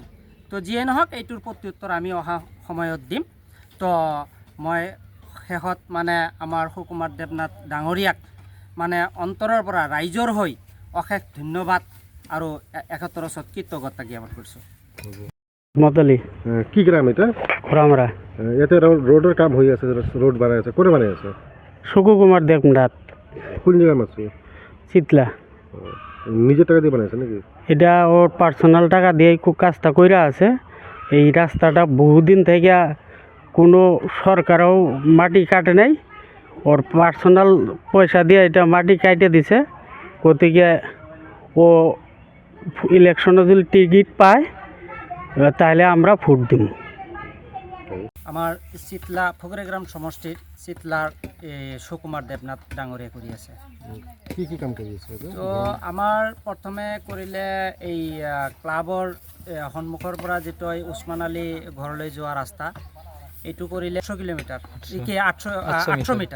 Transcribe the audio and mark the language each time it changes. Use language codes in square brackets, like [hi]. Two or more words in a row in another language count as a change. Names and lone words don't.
[as] তো যিয়ে নহওক এইটোৰ প্ৰত্যুত্তৰ আমি অহা সময়ত দিম। তো মই শেষত মানে আমাৰ সুকুমাৰ দেৱনাথ ডাঙৰীয়াক মানে অন্তৰৰ পৰা ৰাইজৰ হৈ অশেষ ধন্যবাদ আৰু 71 ওচৰত কৃতজ্ঞতা জ্ঞাপন কৰিছোঁ। মতলি কি গ্রাম এটা? খরামরা [bn] এতে রোডের কাম হয়ে আছে, রোড বানাই আছে, করে বানাই আছে? সুকুমার দেবনাথ কোন জায়গায় আছে? চিতলা। নিজের টাকা দিয়ে বানাইছে নাকি? এটা ওর পার্সোনাল টাকা দিয়ে কাজটা কইরা আছে। এই রাস্তাটা বহুদিন থেকে কোনো সরকারও মাটি কাটে নাই, ওর পার্সোনাল পয়সা দিয়ে এটা মাটি কাটে দিছে। গতিকে ও ইলেকশনে যদি টিকিট পায় তাহলে আমরা ভোট দিব। [as] আমাৰ চিতলা ফকৰেগ্ৰাম সমষ্টিৰ চিতলাৰ সুকুমাৰ দেৱনাথ ডাঙৰীয়া কৰি আছে। কি কাম কৰি আছে? তো আমাৰ প্ৰথমে কৰিলে এই ক্লাবৰ সন্মুখৰ পৰা যিটো উছমান আলী ঘৰলৈ যোৱা ৰাস্তা, এইটো কৰিলে 100 কিলোমিটাৰ, কি 800 মিটাৰ।